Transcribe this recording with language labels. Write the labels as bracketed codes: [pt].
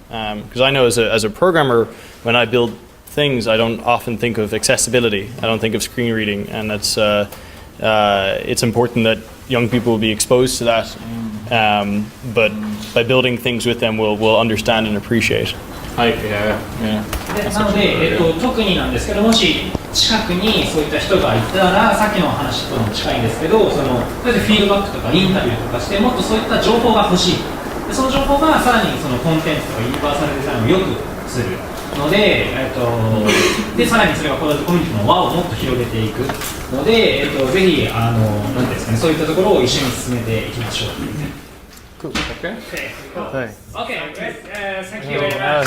[en] Because I know as a programmer, when I build things, I don't often think of accessibility. I don't think of screen reading, and that's it's important that young people will be exposed to that. But by building things with them, we'll understand and appreciate. [ja] なので、特になんですけどもし近くにそういった人がいたらさっきの話とも近いんですけどそのフィードバックとかインタビューとかしてもっとそういった情報が欲しいでその情報がさらにそのコンテンツとかユニバーサルデザインを良くするので、でさらにそれがCoderDojoコミュニティの輪をもっと広げていくので、ぜひなんですかねそういったところを一緒に進めていきましょう。 [en] Cool. Okay. Okay, great. Thank you very much.